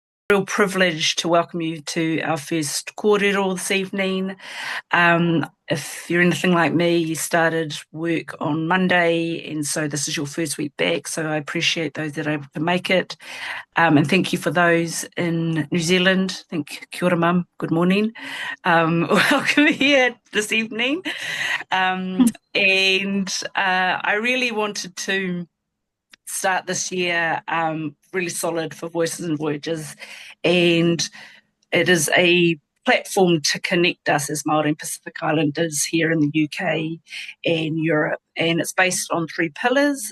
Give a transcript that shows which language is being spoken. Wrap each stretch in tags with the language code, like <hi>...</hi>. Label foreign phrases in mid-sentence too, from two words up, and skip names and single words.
<en>Real privilege to welcome you to our first Kōrero this evening. If you're anything like me, you started work on Monday, and so this is your first week back, so I appreciate those that are able to make it. And thank you for those in New Zealand.</en> <mi>Kia ora,</mi> <en>Mum. Good morning. Welcome here this evening. I really wanted to start this year really solid for Voices and Voyages, and it is a platform to connect us as Māori and Pacific Islanders here in the UK and Europe, and it's based on 3 pillars.</en>